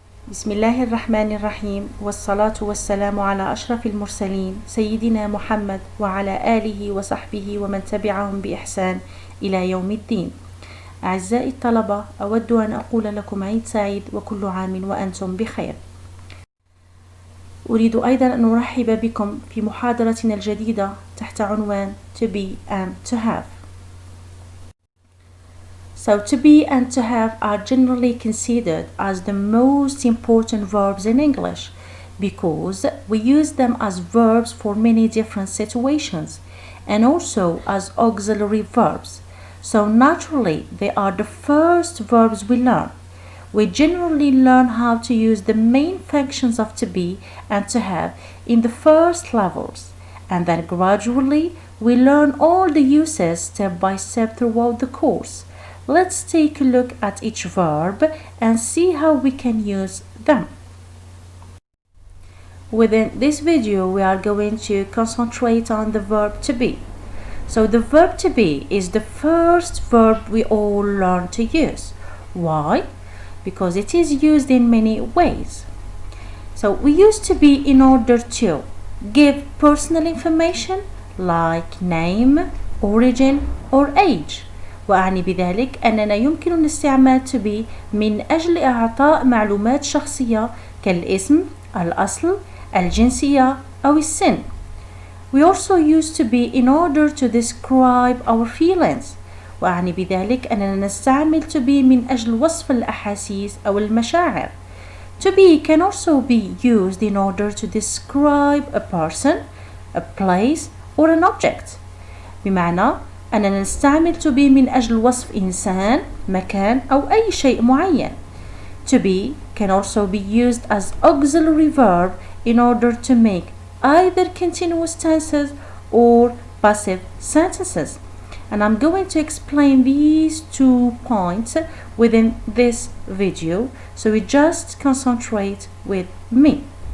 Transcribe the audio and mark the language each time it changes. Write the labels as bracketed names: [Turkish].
[Arabic] بسم الله الرحمن الرحيم، والصلاة والسلام على أشرف المرسلين سيدنا محمد وعلى آله وصحبه ومن تبعهم بإحسان إلى يوم الدين. أعزائي الطلبة، أود أن أقول لكم عيد سعيد وكل عام وأنتم بخير. أريد أيضا أن أرحب بكم في محاضرتنا الجديدة تحت عنوان to be and to have. [English] So to be and to have are generally considered as the most important verbs in English because we use them as verbs for many different situations and also as auxiliary verbs. So naturally they are the first verbs we learn. We generally learn how to use the main functions of to be and to have in the first levels, and then gradually we learn all the uses step by step throughout the course. Let's take a look at each verb and see how we can use them. Within this video, we are going to concentrate on the verb to be. So the verb to be is the first verb we all learn to use. Why? Because it is used in many ways. So we use to be in order to give personal information like name, origin, or age. [Arabic] وأعني بذلك أننا يمكن استعمال to be من أجل إعطاء معلومات شخصية كالاسم، الأصل، الجنسية أو السن. [English] We also use to be in order to describe our feelings. [Arabic] وأعني بذلك أننا نستعمل to be من أجل وصف الأحاسيس أو المشاعر. [English] To be can also be used in order to describe a person, a place, or an object. [Arabic] بمعنى أننا نستعمل to be من أجل وصف إنسان، مكان أو أي شيء معين. [English] To be can also be used as auxiliary verb in order to make either continuous tenses or passive sentences. And I'm going to explain these 2 points within this video, so we just concentrate with me.